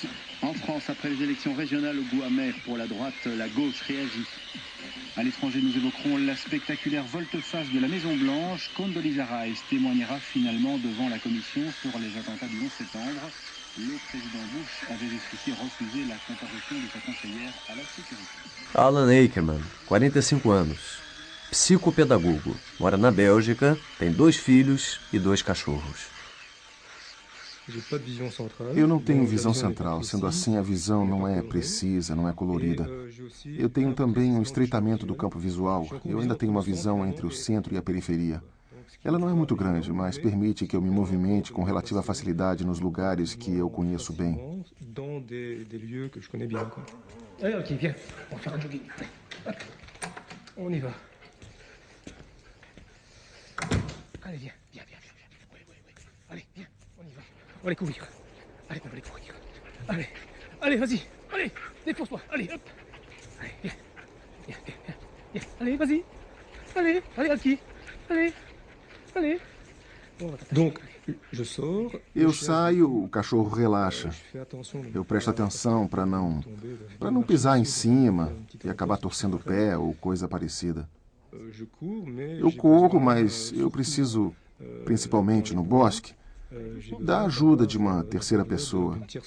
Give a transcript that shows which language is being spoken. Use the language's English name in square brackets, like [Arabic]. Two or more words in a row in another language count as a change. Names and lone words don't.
[French] En France, après les élections régionales au goût amer pour la droite, la gauche réagit. À l'étranger, nous évoquerons la spectaculaire volte-face de la Maison-Blanche. Condoleezza Rice témoignera finalement devant la commission sur les attentats du 11 septembre. Le président Bush avait jusqu'ici refusé la comparution de sa conseillère à la sécurité. [Portuguese] Alan Akerman, 45 anos. Psicopedagogo. Mora na Bélgica, tem 2 filhos e 2 cachorros. Eu não tenho visão central, sendo assim a visão não é precisa, não é colorida. Eu tenho também um estreitamento do campo visual. Eu ainda tenho uma visão entre o centro e a periferia. Ela não é muito grande, mas permite que eu me movimente com relativa facilidade nos lugares que eu conheço bem. [French] On va les couvrir. Allez, on va les couvrir. Allez, allez, vas-y. Allez, défonce-toi. Allez, hop. Allez, viens. Viens, viens, viens. Viens. Allez, vas-y. Allez, allez, Alki. Allez, allez. Donc, [Portuguese] eu saio, o cachorro relaxa. Eu presto atenção para não pisar em cima e acabar torcendo o pé ou coisa parecida. Eu corro, mas eu preciso, principalmente no bosque, da ajuda de uma terceira pessoa.